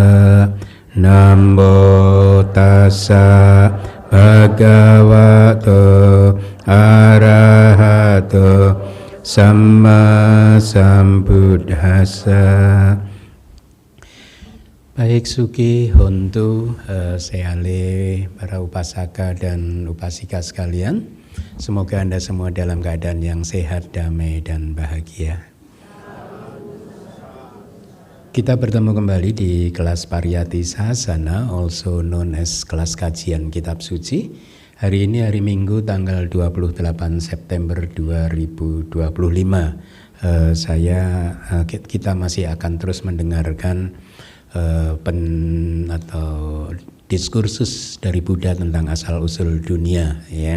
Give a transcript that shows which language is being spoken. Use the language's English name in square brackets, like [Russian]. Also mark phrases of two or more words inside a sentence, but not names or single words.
[Pali] Namo Tassa Bhagavato Arahato Samma Sambuddhassa. [Indonesian] Baik Suki, Hontu, Seale, para upasaka dan upasika sekalian, semoga Anda semua dalam keadaan yang sehat, damai, dan bahagia. Kita bertemu kembali di kelas Pariyati Sahasana, [English] also known as [Indonesian] kelas kajian Kitab Suci. Hari ini hari Minggu tanggal 28 September 2025. Kita masih akan terus mendengarkan atau diskursus dari Buddha tentang asal-usul dunia, ya.